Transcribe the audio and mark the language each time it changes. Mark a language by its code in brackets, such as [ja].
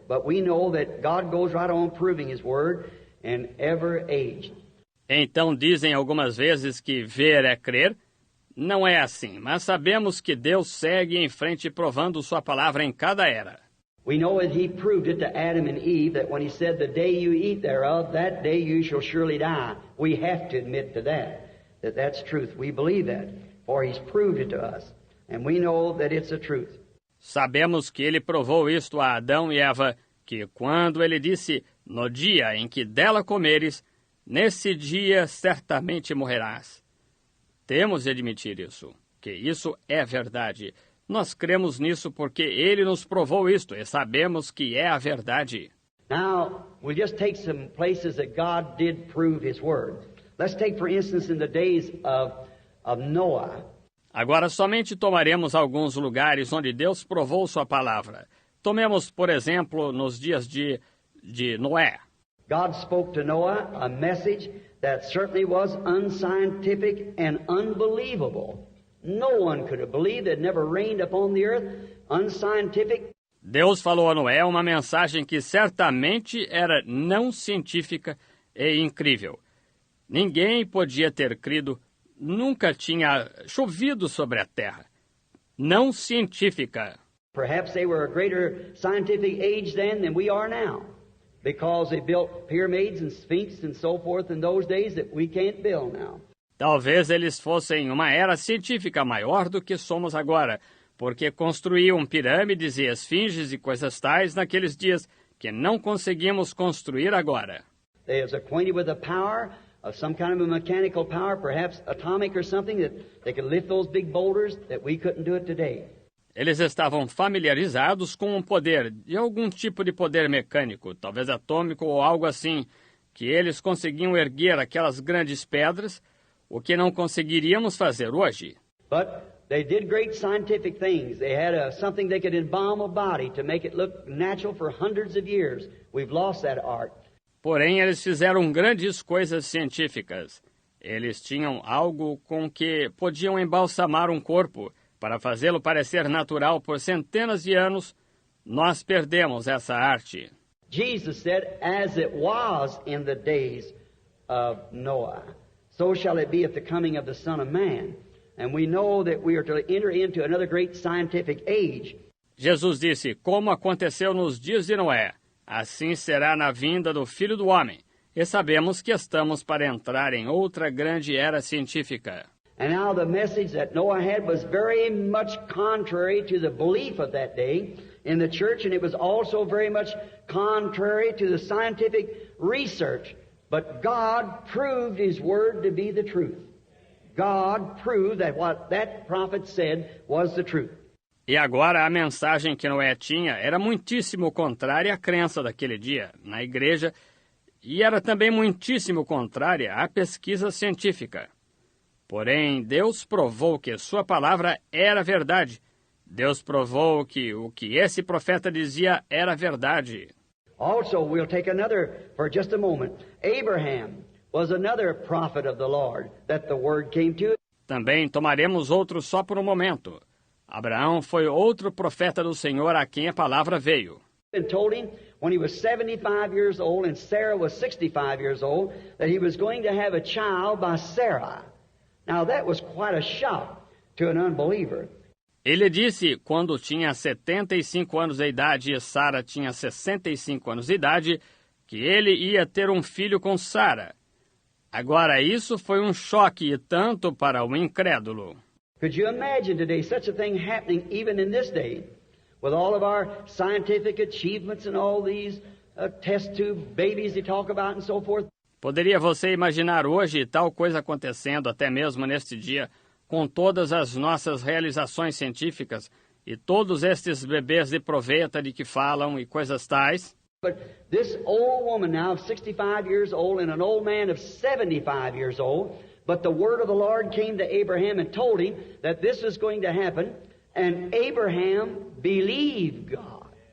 [en] But we know that God goes right on proving his word in every age. [pt] Então dizem algumas vezes que ver é crer. Não é assim, mas sabemos que Deus segue em frente provando sua palavra em cada era. [en] We know that he proved it to Adam and Eve, that when he said, the day you eat thereof, that day you shall surely die. We have to admit to that that's truth. We believe that, for he's proved it to us, and we know that it's a truth. [pt] Sabemos que ele provou isto a Adão e Eva, que quando ele disse, no dia em que dela comeres, nesse dia certamente morrerás. Temos de admitir isso, que isso é verdade. Nós cremos nisso porque ele nos provou isto e sabemos que é a verdade. [en] Now, we'll just take some places that God did prove his word. Let's take, for instance, in the days of Noah. [pt] Agora, somente tomaremos alguns lugares onde Deus provou sua palavra. Tomemos, por exemplo, nos dias de Noé. [en] God spoke to Noah a message that certainly was unscientific and unbelievable. No one could have believed it never rained upon the earth. Unscientific. [pt] Deus falou a Noé uma mensagem que certamente era não científica e incrível. Ninguém podia ter crido, nunca tinha chovido sobre a terra. Não científica. [en] Perhaps they were a greater scientific age then than we are now, because they built pyramids and sphinx and so forth in those days that we can't build now. [pt] Talvez eles fossem uma era científica maior do que somos agora, porque construíam pirâmides e esfinges e coisas tais naqueles dias que não conseguimos construir agora. [en] They was acquainted with the power of some kind of a mechanical power, perhaps atomic or something, that they could lift those big boulders that we couldn't do it today. [pt] Eles estavam familiarizados com um poder, de algum tipo de poder mecânico, talvez atômico ou algo assim, que eles conseguiam erguer aquelas grandes pedras, o que não conseguiríamos fazer hoje. [en] But they did great scientific things. They had something they could embalm a body to make it look natural for hundreds of years. We've lost that art. [pt] Porém, eles fizeram grandes coisas científicas. Eles tinham algo com que podiam embalsamar um corpo para fazê-lo parecer natural por centenas de anos. Nós perdemos essa arte. [en] Jesus said, as it was in the days of Noah, so shall it be at the coming of the Son of Man. And we know that we are to enter into another great scientific age. [pt] Jesus disse, como aconteceu nos dias de Noé, assim será na vinda do Filho do Homem. E sabemos que estamos para entrar em outra grande era científica. [en] And now the message that Noah had was very much contrary to the belief of that day. in the church, and it was also very much contrary to the scientific research. But God proved His Word to be the truth. God proved that what that prophet said was the truth. [pt] E agora a mensagem que Noé tinha era muitíssimo contrária à crença daquele dia na igreja e era também muitíssimo contrária à pesquisa científica. Porém, Deus provou que sua palavra era verdade. Deus provou que o que esse profeta dizia era verdade. [en] Also, we'll take another for just a moment. Abraham was another prophet of the Lord that the word came to. [pt] Também tomaremos outro só por um momento. Abraão foi outro profeta do Senhor a quem a palavra veio. [en] And told him when he was 75 years old and Sarah was 65 years old that he was going to have a child by Sarah. Now that was quite a shock to an unbeliever. [pt] Ele disse, quando tinha 75 anos de idade e Sara tinha 65 anos de idade, que ele ia ter um filho com Sara. Agora, isso foi um choque tanto para o incrédulo. [en] Could you imagine today such a thing happening even in this day? With all of our scientific achievements and all these test tube babies they talk about and so forth? [pt] Poderia você imaginar hoje tal coisa acontecendo até mesmo neste dia, com todas as nossas realizações científicas e todos estes bebês de proveta de que falam e coisas tais? [en] But this old woman now of 65 years old and an old man of 75 years old, but the word of the Lord came to Abraham and told him that this was going to happen, and Abraham believed God.